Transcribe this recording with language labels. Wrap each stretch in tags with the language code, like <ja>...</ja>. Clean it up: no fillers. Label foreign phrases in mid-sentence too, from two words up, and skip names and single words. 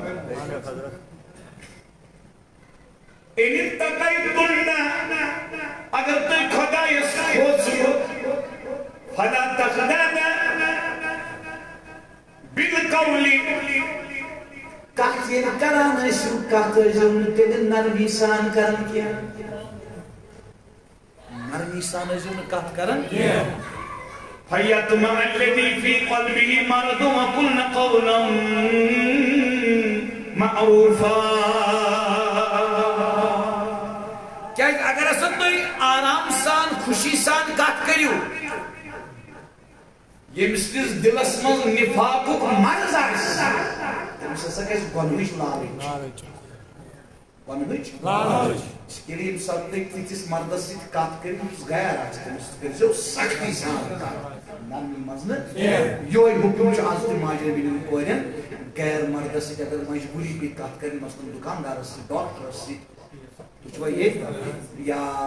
<ar>ان اتقیتن</ar> <ks>اگر تُہۍ خۄدایس کھوژِو</ks> <ar>فلا تخضعن بالقول</ar> <ks>کتھ ییٚلہِ کران ٲسِو کتھ ٲسۍزیو نہٕ تیٚلہِ نرمی سان کران کینٛہہ نرمی سان ٲسۍزیو نہٕ کتھ کران کینٛہہ</ks> <ar>فیطمع الذی فی قلبہ مرض وقلن قولا معروفا</ar> <ks>اگر ہسا تھی آرام سان خوشی سان کت کرو یمس کس دلس من نفاق مرض تمس ہسا گھس گۄنہٕچ لالچ ییٚلہِ ییٚمہِ ساتہٕ تُہۍ تِتھِس مردس سۭتۍ کتھ کٔرِو یُس غیر آسہِ تٔمِس کٔرۍزیو سختی سان کتھ نرمی منٛز نہٕ یہوے حُکم چھُ آز تہِ ماجہِ بیٚنٮ۪ن کورٮ۪ن غیر مردس سۭتۍ اگر مجبوٗری پیٚیہِ کتھ کرٕنۍ مثلاً دُکاندارس سۭتۍ ڈاکٹرس سۭتۍ تُہۍ یہ یا</ks>